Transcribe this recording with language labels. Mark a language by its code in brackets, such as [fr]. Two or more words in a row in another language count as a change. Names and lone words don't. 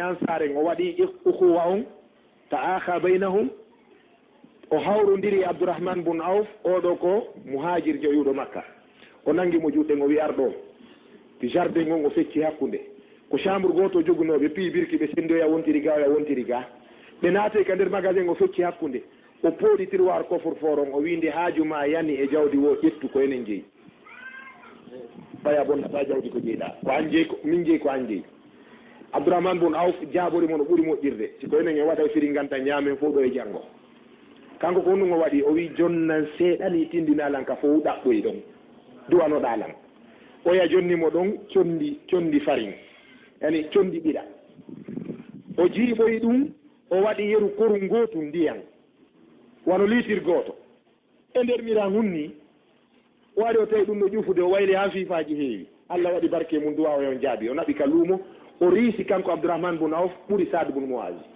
[ff] ansar en o waɗi ukhuwa on [ar] ta'akha baynahum [ff] o hawrodiri Abdourahmane bun Awf oɗo ko muhajir joyuɗo Makka o nangi mo juɗɗen o wi arɗo pi jardin on o fecci hakkunde ko chambre goto jogunoɓe pi birki ɓe sendoya wontiri ga oya wontiri ga ɓe naate ka nder magasin o fecci hakkunde o pooɗi [fr] tiroir coffre fort [ff] on o wi nde haaju ma yani e jawdi wo ƴettu ko enen jeeyi faya bonnata jawdi ko jeeɗa ko an jeeyi min jeeyi ko an jeeyi Abdourahmane bun Awf jaabori mo no ɓuri moƴƴirde siko enen en waɗa firi ganta ñaamen fof ɗo e janngo kanko ko honɗum o waɗi o wi jonnan seeɗani tindinalan ka fof ɗaɓɓoyi ɗon duwanoɗalan oya jonnimo ɗon condi farin yani condi ɓiɗa o jiiɓoyi ɗum o waɗi yeru koru gootu ndiyan wano litir gooto e nder miran hunni o waɗi o tawi ɗum no ƴufude o wayli ha fiifaji heewi Allah waɗi barke mum duwa o yon jaabi o naɓi ka luumo o riisi kanko Abdourahmane bun Awf ɓuri Saad bun Muaz